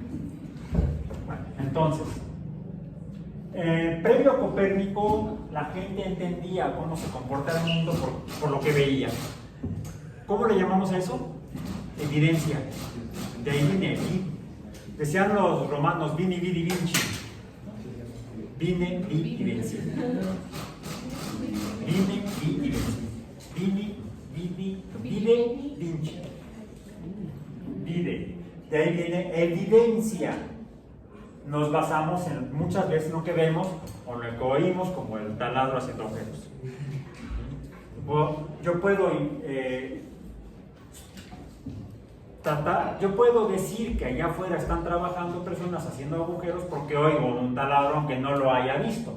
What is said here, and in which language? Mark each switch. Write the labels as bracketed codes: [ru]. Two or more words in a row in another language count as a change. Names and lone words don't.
[es] Bueno, entonces, previo a Copérnico, la gente entendía cómo se comporta el mundo por lo que veía. ¿Cómo le llamamos a eso? Evidencia. De ahí viene el. Decían los romanos, [la] vini, vidi, vinci. [es] Vine, vi, vici. Vine, vi, vinci. [la] Vini, vidi, vide, vinci. Vide. [es] De ahí viene evidencia. Nos basamos en muchas veces lo que vemos o lo que oímos, como el taladro haciendo agujeros. Yo puedo decir que allá afuera están trabajando personas haciendo agujeros porque oigo un taladro aunque no lo haya visto.